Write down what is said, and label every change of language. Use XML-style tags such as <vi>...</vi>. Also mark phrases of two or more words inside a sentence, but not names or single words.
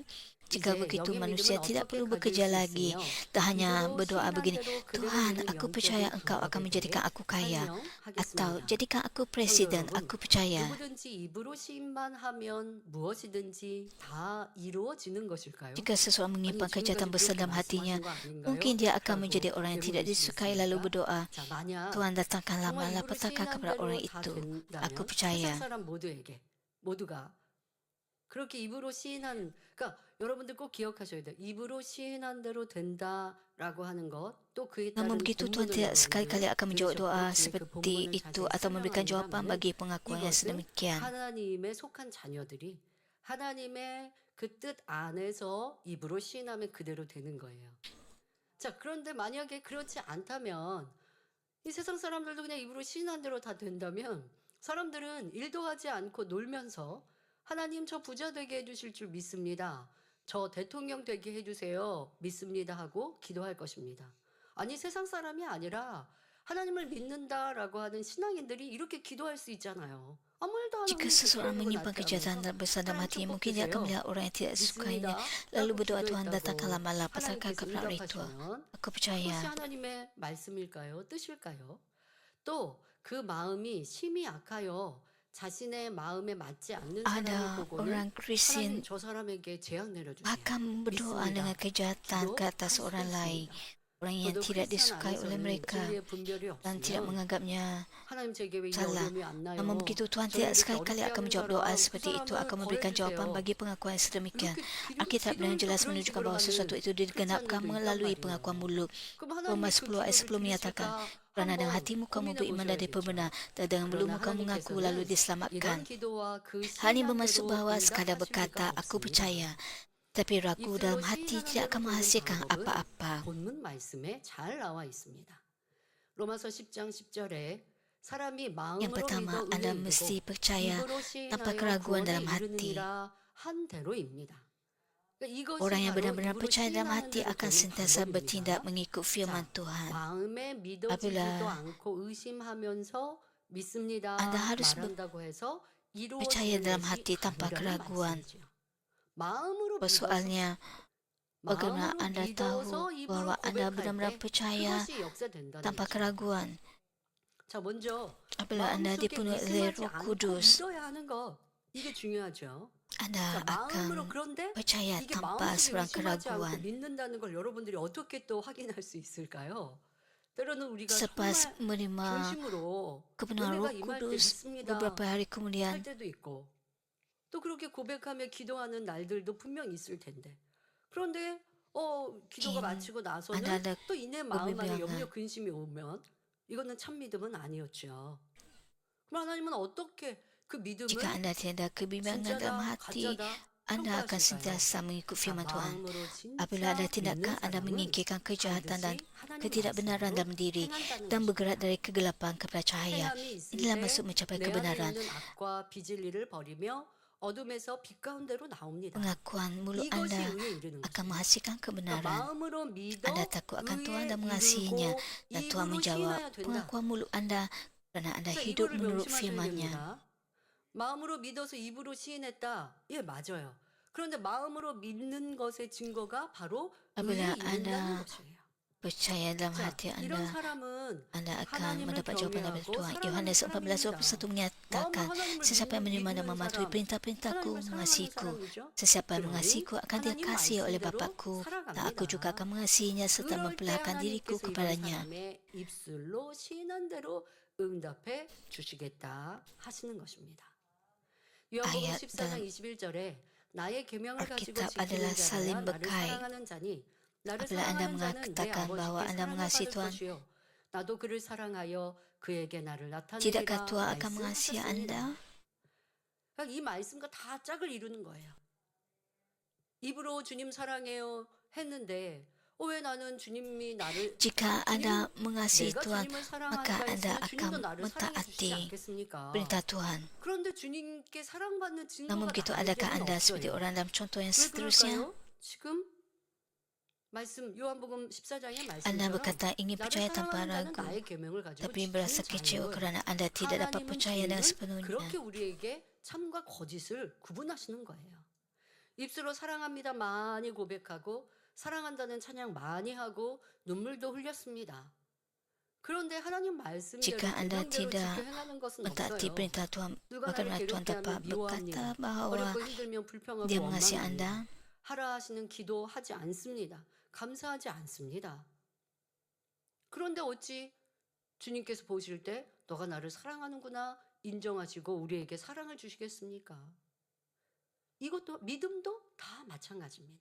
<ms>Jika</ms> <ko>이제</ko> <ms>begitu,</ms> <ko>영의</ko> <ms>manusia</ms> <ko>믿음은</ko> <ms>tidak</ms> <ko>어떻게</ko> <ms>perlu</ms> <ko>가질</ko> <ms>bekerja</ms> <ko>수</ko> <ms>lagi.</ms> <ko>있으며</ko> <ms>Tak hanya</ms> <ko>입으로</ko> <ms>berdoa</ms> <ko>시인한</ko> <ms>begini,</ms> <ko>대로 그대로</ko> <ms>Tuhan,</ms> <ko>되는</ko> <ms>aku percaya</ms> <ko>영적인</ko> <ms>Engau akan</ms> <ko>방법에</ko> <ms>menjadikan</ms> <ko>대해</ko> <ms>aku kaya. Atau,</ms> <ko>설명하겠습니다.</ko> <ms>jadikan aku</ms> <ko>성도</ko> <ms>presiden,</ms> <ko>여러분,</ko> <ms>aku percaya.</ms> <ko>누구든지 입으로 시인만 하면 무엇이든지 다 이루어지는 것일까요?</ko> <ms>Jika seseorang</ms> <ko>아니</ko> <ms>menyimpan kejahatan</ms> <ko>지금까지</ko> <ms>besar</ms> <ko>그렇게</ko> <ms>dalam hatinya,</ms> <ko>말씀하신 거 아닌가요?</ko> <ms>mungkin dia akan</ms> <ko>라고</ko> <ms>menjadi orang yang tidak</ms> <ko>되물을 수</ko> <ms>disukai lalu</ms> <ko>있습니까?</ko> <ms>berdoa,</ms> <ko>자, 만약</ko> <ms>Tuhan datangkanlah</ms> <ko>정말 입으로</ko> <ms>malapetaka</ms> <ko>시인한</ko> <ms>kepada orang</ms> <ko>대로 다</ko> <ms>itu. Aku</ms> <ko>된다면</ko> <ms>percaya.</ms> <ko>세상 사람 모두가 그렇게 입으로 시인한, 그러니까 여러분들 꼭 기억하셔야 돼요. 입으로 시인한 대로 된다라고 하는 것, 또 그에 따른</ko> <ms>Namun begitu Tuhan</ms> <ko>본문을</ko> <ms>tidak sekali-kali</ms> <ko>여러분들</ko> <ms>akan menjawab</ms> <ko>들으셨고</ko> <ms>doa</ms> <ko>뒤에 그</ko> <ms>seperti</ms> <ko>본문을</ko> <ms>itu</ms> <ko>자세히</ko> <ms>atau memberikan jawapan</ms> <ko>설명합니다만은</ko> <ms>bagi pengakuan yang</ms> <ko>이것은</ko> <ms>sedemikian.</ms> <ko>하나님의 속한 자녀들이 하나님의 그 뜻 안에서 입으로 시인하면 그대로 되는 거예요. 자, 그런데 만약에 그렇지 않다면 이 세상 사람들도 그냥 입으로 시인한 대로 다 된다면 사람들은 일도 하지 않고 놀면서 하나님 저 부자 되게 해주실 줄 믿습니다. 저 대통령 되게 해주세요. 믿습니다 하고 기도할 것입니다. 아니 세상 사람이 아니라 하나님을 믿는다라고 하는 신앙인들이 이렇게 기도할 수 있잖아요. 아무 일도 안 하고</ko> <ms>Jika</ms> <ko>이렇게</ko> <ms>seseorang</ms> <ko>그러는 거</ko> <ms>menyimpan</ms> <ko>낫게</ko> <ms>kejahatan</ms> <ko>하면서</ko> <ms>besar dalam</ms> <ko>하나님</ko> <ms>hatinya, mungkin dia akan</ms> <ko>축복주세요.</ko> <ms>melihat orang yang tidak disukainya,</ms> <ko>믿습니다.</ko> <ms>lalu</ms> <ko>라고</ko> <ms>berdoa, Tuhan datangkanlah</ms> <ko>기도했다고</ko> <ms>malapetaka</ms> <ko>하나님께서</ko> <ms>kepada orang itu.</ms> <ko>응답하시면</ko> <ms>Aku</ms> <ko>그것이</ko> <ms>percaya.</ms> <ko>하나님의 말씀일까요? 뜻일까요? 또 그 마음이 심히 악하여 자신의 마음에 맞지 않는 사람을</ko> <ms>Ada</ms> <ko>보고는</ko> <ms>orang Kristian</ms> <ko>하나님 저 사람에게 재앙 내려주세요.</ko> <ms>akan berdoa</ms> <ko>믿습니다.</ko> <ms>dengan kejahatan</ms> <ko>기도</ko> <ms>ke atas</ms> <ko>할 수도</ko> <ms>orang lain,</ms> <ko>있습니다.</ko> <ms>orang yang</ms> <ko>저도</ko> <ms>tidak</ms> <ko>크리스찬</ko> <ms>disukai oleh</ms> <ko>안에서는</ko> <ms>mereka</ms> <ko>진리의 분별이</ko> <ms>dan tidak</ms> <ko>없으면</ko> <ms>menganggapnya</ms> <ko>하나님 제게 왜 이</ko> <ms>salah.</ms> <ko>어려움이 안 나요?</ko> <ms>Namun begitu Tuhan</ms> <ko>저를</ko> <ms>tidak</ms> <ko>이렇게</ko> <ms>sekali-kali</ms> <ko>어렵게</ko> <ms>akan</ms> <ko>하는</ko> <ms>menjawab doa</ms> <ko>사람 그</ko> <ms>seperti itu,</ms> <ko>사람을</ko> <ms>akan memberikan jawapan</ms> <ko>벌해주세요.</ko> <ms>bagi pengakuan yang sedemikian.</ms> <ko>이렇게</ko> <ms>Alkitab dengan</ms> <ko>기도를 또</ko> <ms>jelas</ms> <ko>그런</ko> <ms>menunjukkan</ms> <ko>식으로</ko> <ms>bahawa sesuatu</ms> <ko>하는</ko> <ms>itu digenapkan</ms> <ko>크리스찬들도 있단</ko> <ms>melalui</ms> <ko>말이에요.</ko> <ms>pengakuan mulut.</ms> <ko>그럼</ko> <ms>Roma</ms> <ko>하나님이 그</ko> <ms>10 ayat 10</ms> <ko>기도를</ko> <ms>menyatakan,</ms> <ko>들으실까</ko> <ms>kerana dengan</ms> <ko>한번</ko> <ms>hatimu kamu</ms> <ko>고민해</ko> <ms>beriman dan diperbenar,</ms> <ko>보셔야겠죠.</ko> <ms>dan dengan</ms> <ko>그러나</ko> <ms>mulutmu kamu mengaku lalu</ms> <ko>하나님께서는</ko> <ms>diselamatkan.</ms> <ko>이런 기도와 그</ko> <ms>Hal ini bermaksud</ms> <ko>시인한</ko> <ms>bahawa</ms> <ko>대로</ko> <ms>sekadar</ms> <ko>응답하실</ko> <ms>berkata,</ms> <ko>리가</ko> <ms>aku</ms> <ko>없습니다.</ko> <ms>percaya, tapi ragu dalam</ms> <ko>입술로</ko> <ms>hati</ms> <ko>시인하는</ko> <ms>tidak akan</ms> <ko>대로 되는</ko> <ms>menghasilkan</ms> <ko>방법은</ko> <ms>apa-apa.</ms> <ko>본문 말씀에 잘 나와 있습니다. 로마서 10장 10절에 사람이</ko> <ms>Yang</ms> <ko>마음으로</ko> <ms>pertama,</ms> <ko>믿어</ko> <ms>anda</ms> <ko>의에</ko> <ms>mesti</ms> <ko>이르고</ko> <ms>percaya</ms> <ko>입으로</ko> <ms>tanpa</ms> <ko>시인하여</ko> <ms>keraguan</ms> <ko>구원에</ko> <ms>dalam hati.</ms> <ko>이르느니라 한 대로입니다. 그러니까 이것이</ko> <ms>Orang yang</ms> <ko>바로</ko> <ms>benar-benar</ms> <ko>입으로</ko> <ms>percaya dalam</ms> <ko>시인하는</ko> <ms>hati</ms> <ko>대로</ko> <ms>akan</ms> <ko>되는</ko> <ms>sentiasa bertindak</ms> <ko>방법입니다.</ko> <ms>mengikut firman</ms> <ko>자,</ko> <ms>Tuhan.</ms> <ko>마음에 믿어지지도</ko> <ms>Apabila</ms> <ko>않고 의심하면서 믿습니다</ko> <ms>Anda harus</ms> <ko>말한다고 해서</ko> <ms>percaya</ms> <ko>이루어지는</ko> <ms>dalam</ms> <ko>것이</ko> <ms>hati tanpa</ms> <ko>아니라는</ko> <ms>keraguan.</ms> <ko>말씀이죠. 마음으로 믿어서</ko> <ms>Persoalannya, bagaimana</ms> <ko>마음으로</ko> <ms>anda</ms> <ko>믿어서</ko> <ms>tahu</ms> <ko>입으로</ko> <ms>bahwa anda</ms> <ko>고백할</ko> <ms>benar-benar</ms> <ko>때</ko> <ms>percaya</ms> <ko>그것이 역사된다는</ko> <ms>tanpa</ms> <ko>거죠.</ko> <ms>keraguan?</ms> <ko>자, 먼저</ko> <ms>Apabila anda</ms> <ko>마음속에</ko> <ms>dipenuhi oleh</ms> <ko>의심하지</ko> <ms>Roh</ms> <ko>않고</ko> <ms>Kudus,</ms> <ko>믿어야 하는 것 이게 중요하죠.</ko> <ms>anda</ms> <ko>자, 마음으로</ko> <ms>akan</ms> <ko>그런데</ko> <ms>percaya</ms> <ko>이게</ko> <ms>tanpa</ms> <ko>마음속에</ko> <ms>sebarang</ms> <ko>의심하지 않고</ko> <ms>keraguan.</ms> <ko>믿는다는 걸 여러분들이 어떻게 또 확인할 수 있을까요? 때로는 우리가</ko> <ms>Selepas</ms> <ko>정말</ko> <ms>menerima</ms> <ko>중심으로</ko> <ms>kebenaran</ms> <ko>은혜가</ko> <ms>Roh</ms> <ko>임할 때</ko> <ms>Kudus,</ms> <ko>믿습니다</ko> <ms>beberapa hari</ms> <ko>할</ko> <ms>kemudian</ms> <ko>때도 있고 또 그렇게 고백하며 기도하는 날들도 분명 있을 텐데 그런데 기도가</ko> <ms>mungkin</ms> <ko>마치고</ko> <ms>anda</ms> <ko>나서는</ko> <ms>ada</ms> <ko>또 이내 마음 안에 염려</ko> <ms>kebimbangan.</ms> <ko>근심이 오면 이거는 참 믿음은 아니었죠. 그럼 하나님은 어떻게 그</ko> <ms>Jika</ms> <ko>믿음을</ko> <ms>anda tiada kebimbangan dalam</ms> <ko>진짜다</ko> <ms>hati,</ms> <ko>가짜다</ko> <ms>anda akan</ms> <ko>평가하실까요?</ko> <ms>sentiasa mengikut</ms> <ko>자,</ko> <ms>firman Tuhan.</ms> <ko>마음으로</ko> <ms>Apabila ada</ms> <ko>진짜 믿는</ko> <ms>tindakan anda</ms> <ko>사람은</ko> <ms>menyingkirkan kejahatan dan</ms> <ko>반드시 하나님</ko> <ms>ketidakbenaran</ms> <ko>말씀으로</ko> <ms>dalam diri</ms> <ko>행한다는</ko> <ms>dan</ms> <ko>것입니다.</ko> <ms>bergerak dari kegelapan kepada cahaya.</ms> <ko>행함이 있을</ko> <ms>Inilah</ms> <ko>때</ko> <ms>maksud mencapai</ms> <ko>내 안에</ko> <ms>kebenaran.</ms> <ko>있는 악과 비진리를 버리며 어둠에서 빛 가운데로 나옵니다.</ko> <ms>Pengakuan mulut</ms> <ko>이것이</ko> <ms>anda</ms> <ko>의에 이르는</ko> <ms>akan</ms> <ko>것입니다.</ko> <ms>menghasilkan</ms> <ko>그러니까</ko> <ms>kebenaran.</ms> <ko>마음으로 믿어</ko> <ms>Anda takut akan Tuhan</ms> <ko>의에</ko> <ms>dan mengasihinya,</ms> <ko>이르고</ko> <ms>dan Tuhan</ms> <ko>입으로</ko> <ms>menjawab</ms> <ko>시인해야 된다.</ko> <ms>pengakuan mulut anda kerana anda</ms> <ko>자,</ko> <ms>hidup</ms> <ko>이거를</ko> <ms>menurut</ms> <ko>명심하셔야</ko> <ms>firman-Nya.</ms> <ko>됩니다. 마음으로 믿어서 입으로 시인했다. 예, 맞아요. 그런데 마음으로 믿는 것의 증거가 바로</ko> <ms>Apabila</ms> <ko>의에 이른다는</ko> <ms>anda</ms> <ko>것이에요.</ko> <ms>percaya dalam</ms> <ko>자,</ko> <ms>hati</ms> <ko>이런</ko> <ms>anda,</ms> <ko>사람은</ko> <ms>anda akan</ms> <ko>하나님을</ko> <ms>mendapat jawapan daripada</ms> <ko>경외하고</ko> <ms>Tuhan.</ms> <ko>사랑하는</ko> <ms>Yohanes 14:21</ms> <ko>사람입니다.</ko> <ms>menyatakan,</ms> <ko>마음으로 하나님을</ko> <ms>sesiapa yang menerima dan</ms> <ko>믿는</ko> <ms>mematuhi</ms> <ko>사람,</ko> <ms>perintah-perintahku</ms> <ko>하나님을 사랑하는</ko> <ms>mengasihiku.</ms> <ko>사람이죠.</ko> <ms>Sesiapa yang</ms> <ko>그러니</ko> <ms>mengasihiku akan</ms> <ko>하나님</ko> <ms>dikasihi oleh</ms> <ko>말씀대로</ko> <ms>Bapakku, dan aku juga</ms> <ko>살아갑니다.</ko> <ms>akan mengasihinya serta</ms> <ko>그럴 때</ko> <ms>memperlihatkan diriku</ms> <ko>하나님께서 이런</ko> <ms>kepadanya.</ms> <ko>사람의 입술로 시인한 대로 응답해 주시겠다 하시는 것입니다. 요한복음</ko> <ms>Ayat</ms> <ko>14장</ko> <ms>dalam</ms> <ko>21절에 나의 계명을 가지고</ko> <ms>Alkitab</ms> <ko>지키는</ko> <ms>adalah</ms> <ko>자라야</ko> <ms>saling</ms> <ko>나를</ko> <ms>berkait.</ms> <ko>사랑하는 자니 나를</ko> <ms>Apabila anda</ms> <ko>사랑하는 자는 내</ko> <ms>mengatakan bahwa</ms> <ko>아버지께</ko> <ms>anda mengasihi</ms> <ko>사랑을 받을</ko> <ms>Tuhan,</ms> <ko>것이요 나도 그를 사랑하여 그에게 나를</ko> <ms>tidakkah</ms> <ko>나타내리라</ko> <ms>Tuhan akan mengasihi</ms> <ko>말씀하셨습니다.</ko> <ms>anda?</ms> <ko>그러니까 이 말씀과 다 짝을 이루는 거예요. 입으로 주님 사랑해요 했는데 왜 나는 주님이 나를</ko> <ms>Jika Anda mengasihi</ms> <ko>내가</ko> <ms>Tuhan,</ms> <ko>주님을</ko> <ms>maka</ms> <ko>사랑하니까</ko> <ms>Anda</ms> <ko>했으면 주님도</ko> <ms>akan</ms> <ko>나를 사랑해 주시지</ko> <ms>mentaati</ms> <ko>않겠습니까?</ko> <ms>perintah Tuhan.</ms> <ko>그런데 주님께 사랑받는 증거가</ko> <ms>Namun begitu, adakah</ms> <ko>나에게는</ko> <ms>Anda seperti</ms> <ko>없어요.</ko> <ms>orang dalam contoh yang</ms> <ko>왜</ko> <ms>seterusnya?</ms> <ko>그럴까요? 지금 말씀 요한복음 14장의</ko> <ms>Anda</ms> <ko>말씀처럼</ko> <ms>berkata ingin</ms> <ko>나를</ko> <ms>percaya tanpa</ms> <ko>사랑하는 자는</ko> <ms>ragu,</ms> <ko>나의 계명을 가지고</ko> <ms>tapi merasa</ms> <ko>지키는</ko> <ms>kecewa</ms> <ko>자요.</ko> <ms>kerana Anda tidak dapat</ms> <ko>하나님은</ko> <ms>percaya dengan</ms> <ko>주님은</ko> <ms>sepenuhnya.</ms> <ko>그렇게 우리에게 참과 거짓을 구분하시는 거예요. 입술로 사랑합니다 많이 고백하고 사랑한다는 찬양 많이 하고 눈물도 흘렸습니다. 그런데 하나님 말씀대로</ko> <ms>Jika Anda</ms> <ko>계명대로</ko> <ms>tidak</ms> <ko>지켜 행하는 것은</ko> <ms>mentaati</ms> <ko>없어요.</ko> <ms>perintah Tuhan,</ms> <ko>누가 나를</ko> <ms>bagaimana Tuhan</ms> <ko>괴롭게</ko> <ms>dapat</ms> <ko>하면 미워합니다.</ko> <ms>berkata bahawa</ms> <ko>어렵고 힘들면 불평하고</ko> <ms>Dia mengasihi</ms> <ko>원망합니다.</ko> <ms>Anda?</ms> <ko>하라 하시는 기도하지 않습니다. 감사하지 않습니다. 그런데 어찌 주님께서 보실 때 너가 나를 사랑하는구나 인정하시고 우리에게 사랑을 주시겠습니까? 이것도 믿음도 다 마찬가지입니다.</ko>